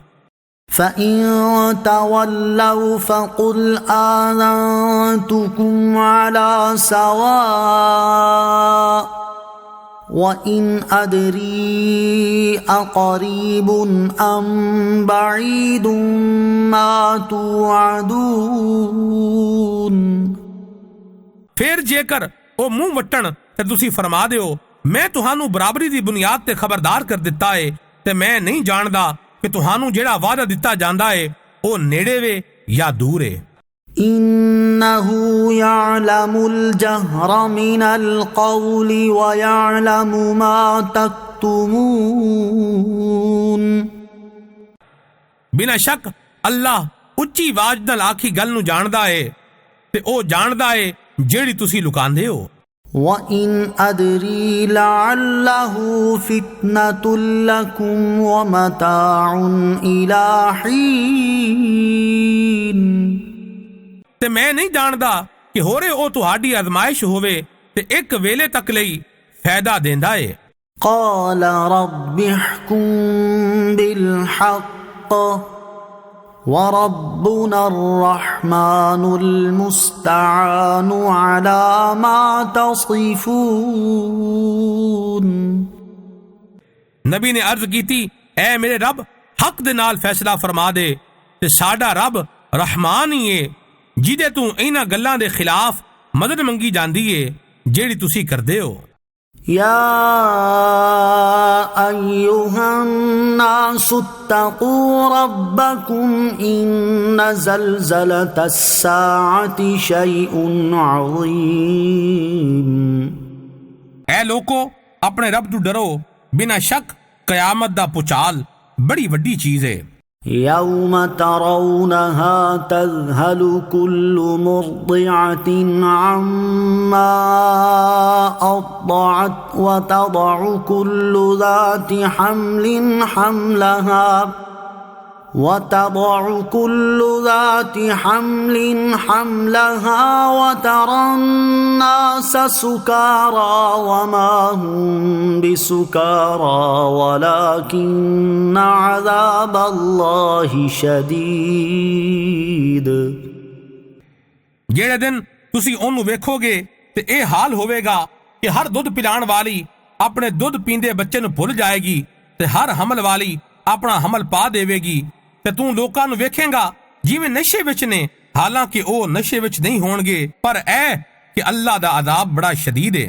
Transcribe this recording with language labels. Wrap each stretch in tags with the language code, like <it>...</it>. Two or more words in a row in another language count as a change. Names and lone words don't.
<ar>فإن تولوا فقل آذنتكم على سواء وإن أدري أقريب أم بعيد ما توعدون.</ar> <pa>ਫਿਰ ਜੇਕਰ ਓ ਮੂੰਹ ਵੱਟਣ ਤੇ ਤੁਸੀ ਫ਼ਰਮਾ ਦਿਓ ਮੈਂ ਤੁਹਾਨੂੰ ਬਰਾਬਰੀ ਦੀ ਬੁਨਿਆਦ ਤੇ ਖ਼ਬਰਦਾਰ ਕਰ ਦਿੱਤਾ ਹੈ ਤੇ ਮੈਂ ਨਹੀਂ ਜਾਣਦਾ ਕਿ ਤੁਹਾਨੂੰ ਜਿਹੜਾ ਵਾਅਦਾ ਦਿੱਤਾ ਜਾਂਦਾ ਹੈ ਓ ਨੇੜੇ ਵੇ ਯਾ ਦੂਰ ਹੈ।</pa> <ar>إنه يعلم الجهر من القول ويعلم ما تكتمون.</ar> <pa>ਬਿਨਾਂ ਸ਼ੱਕ ਅੱਲਾਹ ਉੱਚੀ ਆਵਾਜ਼ ਨਾਲ ਆਖੀ ਗੱਲ ਨੂੰ ਜਾਣਦਾ ਹੈ ਤੇ ਓ ਜਾਣਦਾ ਹੈ ਜਿਹੜੀ ਤੁਸੀ ਲੁਕਾਂਦੇ ਹੋ।</pa> <ar>وإن أدري لعله فتنة لكم ومتاع إلى حين.</ar> <pa>ਤੇ ਮੈਂ ਨਹੀਂ ਜਾਣਦਾ ਕਿ ਹੋਰੇ ਓ ਤੁਹਾਡੀ ਆਜ਼ਮਾਇਸ਼ ਹੋਵੇ ਤੇ ਇੱਕ ਵੇਲੇ ਤੱਕ ਲਈ ਫ਼ਾਇਦਾ ਦੇਂਦਾ ਹੈ।</pa> <ar>قال رب احكم بالحق وربنا الرحمن المستعان على ما تصفون.</ar> <pa>ਨਬੀ ਨੇ ਅਰਜ਼ ਕੀਤੀ, ਐ ਮੇਰੇ ਰੱਬ ਹੱਕ ਦੇ ਨਾਲ ਫ਼ੈਸਲਾ ਫ਼ਰਮਾ ਦੇ ਤੇ ਸਾਡਾ ਰੱਬ ਰਹਿਮਾਨ ਹੀ ਹੈ ਜਿਹਦੇ ਤੋਂ ਇਨ੍ਹਾਂ ਗੱਲਾਂ ਦੇ ਖ਼ਿਲਾਫ਼ ਮਦਦ ਮੰਗੀ ਜਾਂਦੀ ਹੈ ਜਿਹੜੀ ਤੁਸੀ ਕਰਦੇ ਹੋ।</pa> <ar>يا أيها الناس اتقوا ربكم إن زلزلة الساعة شيء عظيم.</ar> <pa>ਐ ਲੋਕੋ ਆਪਣੇ ਰੱਬ ਤੋਂ ਡਰੋ, ਬਿਨਾਂ ਸ਼ੱਕ ਕਿਆਮਤ ਦਾ ਭੁਚਾਲ ਬੜੀ ਵੱਡੀ ਚੀਜ਼ ਹੈ।</pa> <ar>يوم ترونها تذهل كل مرضعة عما أرضعت وتضع كل ذات حمل حملها وترى الناس سكارى وما هم بسكارى ولكن عذاب الله شديد.</ar> <pa>ਜਿਹੜੇ ਦਿਨ ਤੁਸੀ ਓਨੂੰ ਵੇਖੋਗੇ ਤੇ ਏ ਹਾਲ ਹੋਵੇਗਾ ਕਿ ਹਰ ਦੁੱਧ ਪਿਲਾਣ ਵਾਲੀ ਆਪਣੇ ਦੁੱਧ ਪੀਂਦੇ ਬੱਚੇ ਨੂੰ ਭੁੱਲ ਜਾਏਗੀ ਤੇ ਹਰ ਹਮਲ ਵਾਲੀ ਆਪਣਾ ਹਮਲ ਪਾ ਦੇਵੇਗੀ ਤੇ ਤੂੰ ਲੋਕਾਂ ਨੂੰ ਵੇਖੇਗਾ ਜਿਵੇਂ ਨਸ਼ੇ ਵਿਚ ਨੇ, ਹਾਲਾਂਕਿ ਓ ਨਸ਼ੇ ਵਿਚ ਨਹੀਂ ਹੋਣਗੇ, ਪਰ ਏ ਕਿ ਅੱਲਾਹ ਦਾ ਅਜ਼ਾਬ ਬੜਾ ਸ਼ਦੀਦ ਹੈ।</pa>